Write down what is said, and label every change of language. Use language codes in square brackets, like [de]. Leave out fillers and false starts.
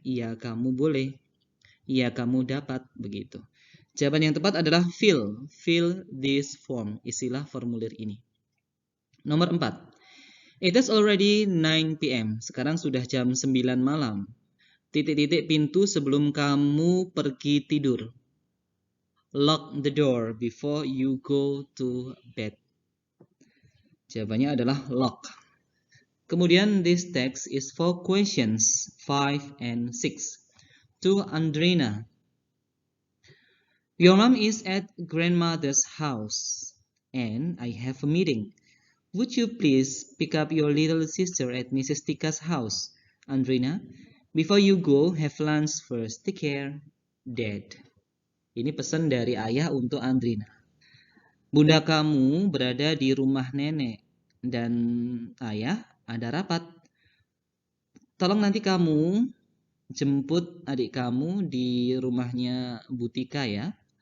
[id] Iya kamu boleh. Iya kamu dapat. Begitu. Jawaban yang tepat adalah fill. [en] Fill this form. [id] Isilah formulir ini. Nomor 4. [en] It is already 9 p.m. [id] Sekarang sudah jam 9 malam. Titik-titik pintu sebelum kamu pergi tidur. [en] Lock the door before you go to bed. [id] Jawabannya adalah lock. [en] Kemudian this text is for questions 5 and 6. To Andrina. Your mom is at grandmother's house and I have a meeting. Would you please pick up your little sister at Mrs. Tika's house? Andrina, before you go, have lunch first. Take care, Dad. [id] Ini pesan dari ayah untuk Andrina. Bunda kamu berada di rumah nenek dan ayah ada rapat. Tolong nanti kamu jemput adik kamu di rumahnya Bu Tika ya.